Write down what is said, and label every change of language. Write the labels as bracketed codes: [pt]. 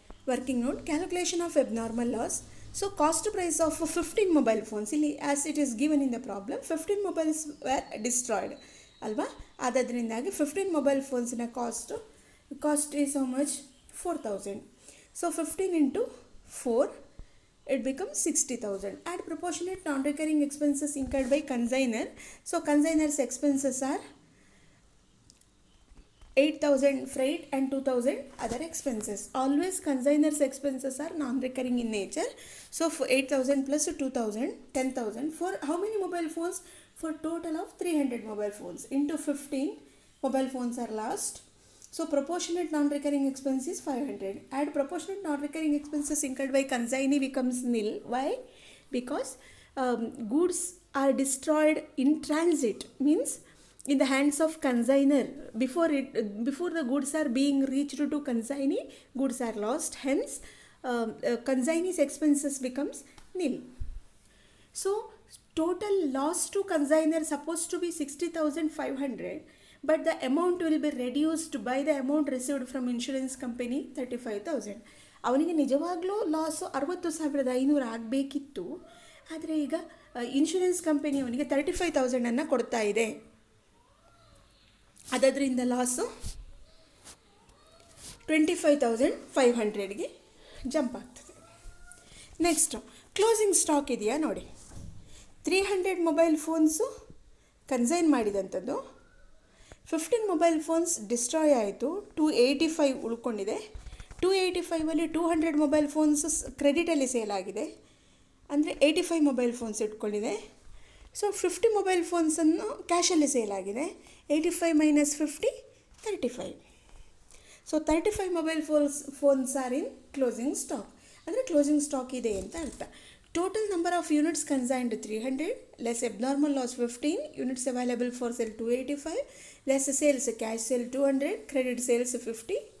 [en] Working note, calculation of abnormal loss. So cost price of 15 mobile phones, ಇಲ್ಲಿ as it is given in the problem 15 mobiles were destroyed ಅಲ್ವಾ. ಆದ್ದರಿಂದಾಗಿ 15 mobile ಫೋನ್ಸಿನ cost is how much 4,000. So 15 into 4 it becomes 60,000. Add proportionate non-recurring expenses incurred by consignor. So consignor's expenses are 8,000 freight and 2,000 other expenses. Always consignor's expenses are non-recurring in nature. So for 8,000 plus 2,000, 10,000. For how many mobile phones? For total of 300 mobile phones. Into 15 mobile phones are lost. So proportionate non-recurring expense is 500. Add proportionate non-recurring expenses incurred by consignee becomes nil. Why? Because goods are destroyed in transit, means in the hands of consignor. Before the goods are being reached to consignee, goods are lost. Hence, consignee's expenses becomes nil. So total loss to consignor supposed to be 60,500. But the amount will be reduced by the amount received from insurance company 35,000. [kn] ಅವನಿಗೆ ನಿಜವಾಗ್ಲೂ loss 60,500 ಆಗಬೇಕಿತ್ತು. ಆದರೆ ಈಗ insurance company ಅವನಿಗೆ 35,000 ಕೊಡ್ತಾ ಇದೆ. ಅದರಿಂದ loss 25,500ಗೆ jump ಆಗ್ತದೆ. ನೆಕ್ಸ್ಟು ಕ್ಲೋಸಿಂಗ್ ಸ್ಟಾಕ್ ಇದೆಯಾ ನೋಡಿ. 300 mobile phones consign ಮಾಡಿದಂಥದ್ದು, 15 mobile phones destroy ಆಯಿತು, 285 ಉಳ್ಕೊಂಡಿದೆ. 285ಅಲ್ಲಿ 200 ಮೊಬೈಲ್ ಫೋನ್ಸ್ ಕ್ರೆಡಿಟಲ್ಲಿ ಸೇಲ್ ಆಗಿದೆ, ಅಂದರೆ 85 mobile phones ಇಟ್ಕೊಂಡಿದೆ. So 50 mobile ಫೋನ್ಸನ್ನು ಕ್ಯಾಶಲ್ಲಿ sale ಆಗಿದೆ. 85 minus 50 35. [en] so 35 mobile phones are in closing stock, [kn] ಅಂದರೆ ಕ್ಲೋಸಿಂಗ್ ಸ್ಟಾಕ್ ಇದೆ ಅಂತ ಅರ್ಥ. [en] Total number of units consigned 300, less abnormal loss 15, units available for sale 285, less sales cash sale 200, credit sales 50.